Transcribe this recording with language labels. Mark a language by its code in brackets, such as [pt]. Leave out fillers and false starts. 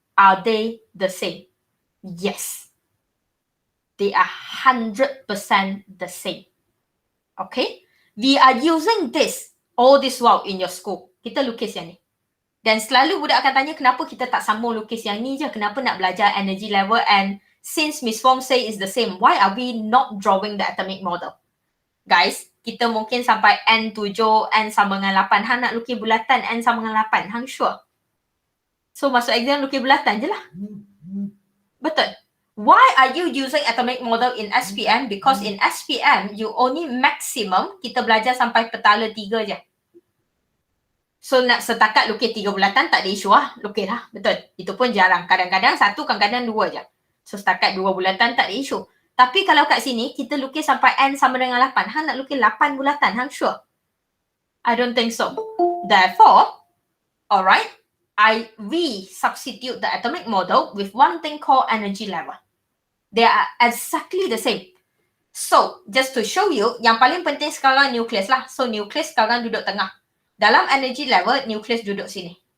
[en] Are they the same? Yes. They are 100% the same. Okay. We are using this all this while in your school. [ms] Kita lukis yang ni. Dan selalu budak akan tanya kenapa kita tak sambung lukis yang ni je. Kenapa nak belajar energy level, [en] and since Miss Fong say is the same, why are we not drawing the atomic model? [ms] Guys, kita mungkin sampai N7, N sama dengan 8. Hang nak lukis bulatan N sama dengan 8. Hang sure? So masuk exam lukis bulatan je lah. Betul. [en] Why are you using atomic model in SPM? Because in SPM, you only maximum [ms] kita belajar sampai petala 3 je. So nak setakat lukis 3 bulatan tak ada isu lah. Lukis lah. Betul. Itu pun jarang. Kadang-kadang 1, kadang-kadang 2 je. So setakat 2 bulatan tak ada isu. Tapi kalau kat sini, kita lukis sampai N sama dengan 8. Hang nak lukis 8 bulatan. Hang sure? [en] I don't think so. Therefore, alright, we substitute the atomic model with one thing called energy level. They are exactly the same. So, just to show you, [ms] yang paling penting sekarang nucleus lah. So, nucleus sekarang duduk tengah. Dalam energy level, nucleus duduk sini.